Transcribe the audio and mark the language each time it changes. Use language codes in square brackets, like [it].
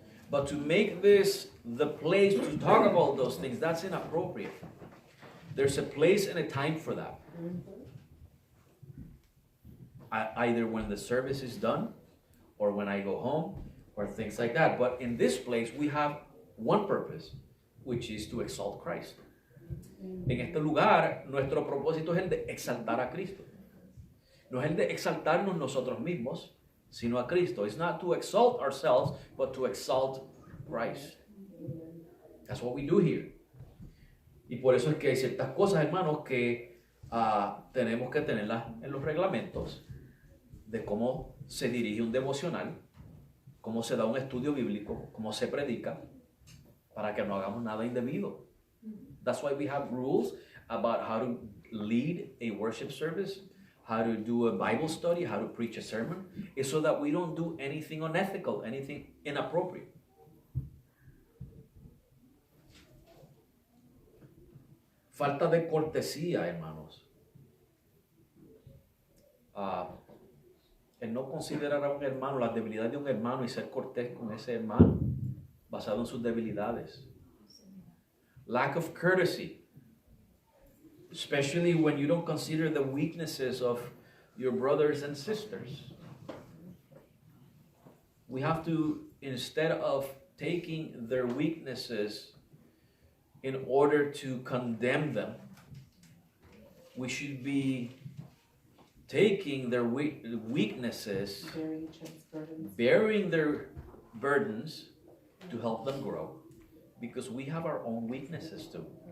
[en] But to make this the place to talk about those things, that's inappropriate. There's a place and a time for that. Either when the service is done or when I go home or things like that. But in this place we have one purpose, which is to exalt Christ. [es] En este lugar, nuestro propósito es el de exaltar a Cristo. No es el de exaltarnos nosotros mismos, sino a Cristo. [en] It's not to exalt ourselves, but to exalt Christ. That's what we do here. [es] Y por eso es que hay ciertas cosas, hermanos, que tenemos que tenerlas en los reglamentos de cómo se dirige un devocional, cómo se da un estudio bíblico, cómo se predica, para que no hagamos nada indebido. [en] That's why we have rules about how to lead a worship service, how to do a Bible study, how to preach a sermon, is so that we don't do anything unethical, anything inappropriate. [es] Falta de cortesía, hermanos. El no considerar a un hermano, las debilidades de un hermano y ser cortés con ese hermano, basado en sus debilidades. [en] Lack of courtesy, especially when you don't consider the weaknesses of your brothers and sisters. We have to, instead of taking their weaknesses in order to condemn them, we should be taking their weaknesses, bearing their burdens to help them grow, because we have our own weaknesses too.